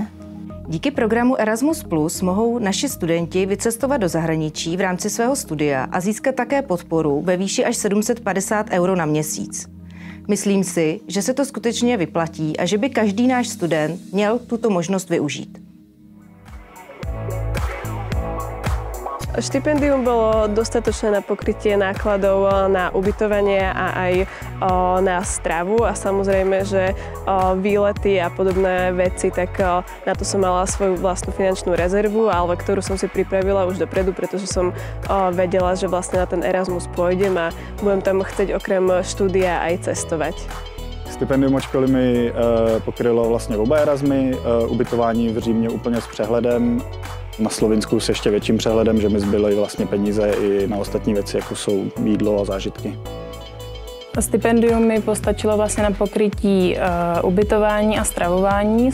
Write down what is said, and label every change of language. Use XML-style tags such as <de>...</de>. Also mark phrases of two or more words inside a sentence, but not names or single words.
<cs>Díky programu Erasmus Plus mohou naši studenti vycestovat do zahraničí v rámci svého studia a získat také podporu ve výši až 750 € na měsíc. Myslím si, že se to skutečně vyplatí a že by každý náš student měl tuto možnost využít.</cs> <sk>Štipendium bolo dostatočné na pokrytie nákladov na ubytovanie a aj na stravu a samozrejme, že výlety a podobné veci, tak na to som mala svoju vlastnú finančnú rezervu, ale ktorú som si pripravila už dopredu, pretože som vedela, že vlastne na ten Erasmus pôjdem a budem tam chcieť okrem štúdia aj cestovať.</sk> <cs>Stipendium od školy mi pokrylo vlastně oba Erasmy, ubytování v Římě úplně s přehledem, na Slovinsku s ještě větším přehledem, že mi zbyly vlastně peníze i na ostatní věci, jako jsou jídlo a zážitky. Stipendium mi postačilo vlastně na pokrytí ubytování a stravování.</cs>